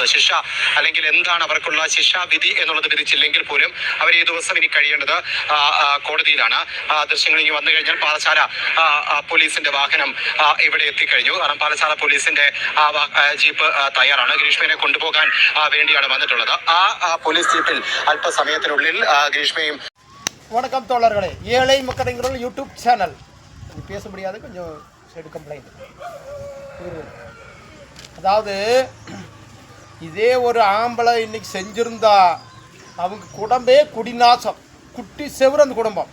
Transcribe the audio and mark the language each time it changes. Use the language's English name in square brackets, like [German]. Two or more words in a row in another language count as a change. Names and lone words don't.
[Malayalam] ശിക്ഷ അല്ലെങ്കിൽ എന്താണ് അവർക്കുള്ള ശിക്ഷാവിധി എന്നുള്ളത് വിധിച്ചില്ലെങ്കിൽ പോലും അവർ ഈ ദിവസം ഇനി കഴിയേണ്ടത് കോടതിയിലാണ്. ദൃശ്യങ്ങൾ ഇനി വന്നു കഴിഞ്ഞാൽ പാലശാല പോലീസിന്റെ വാഹനം ഇവിടെ എത്തിക്കഴിഞ്ഞു. കാരണം പാലശാല പോലീസിന്റെ ജീപ്പ് തയ്യാറാണ്. ഗ്രീഷ്മയെ കൊണ്ടുപോകാൻ വേണ്ടിയാണ് വന്നിട്ടുള്ളത്. ആ പോലീസ് ജീപ്പിൽ അല്പസമയത്തിനുള്ളിൽ ഗ്രീഷ്മയും. [Tamil] வணக்கம் தோழர்களே, ஏழை மக்களுங்கிற யூடியூப் சேனல். இது பேச முடியாது, கொஞ்சம் [English] side complaint. [Tamil] அதாவது இதே ஒரு ஆம்பளை இன்னைக்கு செஞ்சிருந்தா அவங்க குடும்பே குடிநாசம், குட்டி செவரு அந்த குடும்பம்.